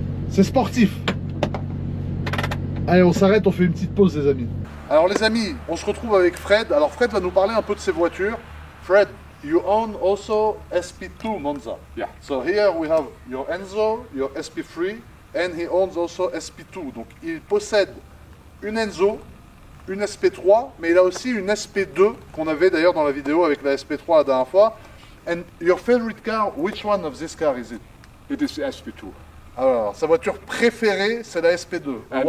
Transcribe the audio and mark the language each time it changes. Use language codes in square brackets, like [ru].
[fr] C'est sportif. Allez, on s'arrête, on fait une petite pause, les amis. Alors, les amis, on se retrouve avec Fred. Alors, Fred va nous parler un peu de ses voitures. [en] Fred, you own also SP2 Monza. Yeah. So here we have your Enzo, your SP3, and he owns also SP2. [fr] Donc, il possède une Enzo, une SP3, mais il a aussi une SP2 qu'on avait d'ailleurs dans la vidéo avec la SP3 la dernière fois. [en] And your favorite car, which one of this car is it? It is the SP2. [fr] Alors, sa voiture préférée, c'est la SP2.